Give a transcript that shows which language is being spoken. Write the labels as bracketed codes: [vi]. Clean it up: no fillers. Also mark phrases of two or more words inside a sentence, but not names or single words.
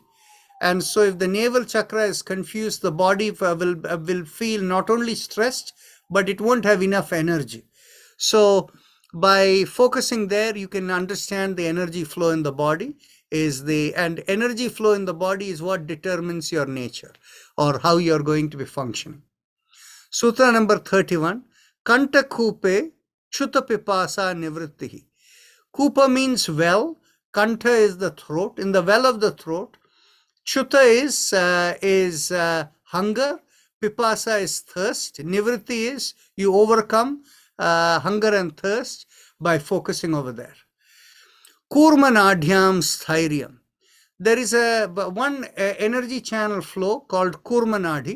[en] And so if the navel chakra is confused, the body will feel not only stressed, but it won't have enough energy. So by focusing there, you can understand the energy flow in the body and energy flow in the body is what determines your nature or how you're going to be functioning. Sutra number 31. [sa] Kanta kupe chuta pipasa nivrittihi. [en] Kupa means well. Kanta is the throat. In the well of the throat, chuta is hunger. Pipasa is thirst. Nivritti is you overcome hunger and thirst by focusing over there. [sa] Kurmanadhyam sthiryam. [en] There is one energy channel flow called Kurmanadi.